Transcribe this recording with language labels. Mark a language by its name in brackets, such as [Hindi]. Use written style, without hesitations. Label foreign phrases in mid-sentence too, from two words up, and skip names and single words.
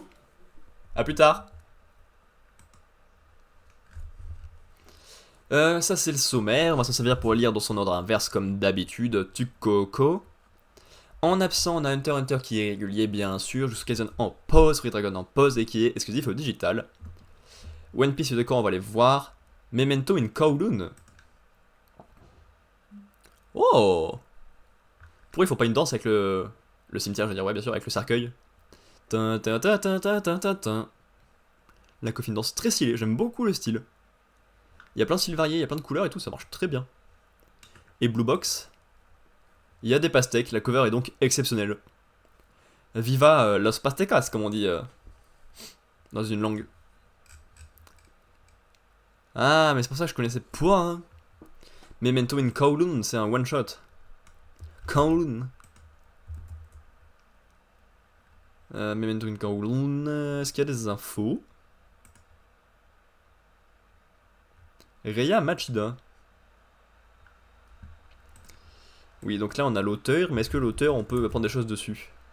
[French] À plus tard. Ça c'est le sommaire, on va s'en servir pour lire dans son ordre inverse comme d'habitude. Tukoko. En absent, on a Hunter x Hunter qui est régulier bien sûr, Jujutsu Kaisen en pause, Free Dragon en pause et qui est exclusif au digital. One Piece et Décor, on va les voir. Memento in Kowloon. Oh. Pourquoi ils font pas une danse avec le cimetière, je veux dire, ouais bien sûr, avec le cercueil. Tin, tin, tin, tin, tin, tin, tin, tin. La coffine danse très stylée, j'aime beaucoup le style. Il y a plein de styles variés, il y a plein de couleurs et tout, ça marche très bien. Et Blue Box. Il y a des pastèques, la cover est donc exceptionnelle. [Spanish] Viva los pastecas, [French] comme on dit dans une langue. Ah, mais c'est pour ça que je connaissais pas. Hein. Memento in Kowloon, c'est un [English] one shot. [French] Kowloon. Memento in Kowloon, est-ce qu'il y a des infos? Reya Machida. Oui, donc là on a l'auteur, mais est-ce que l'auteur on peut prendre des choses dessus?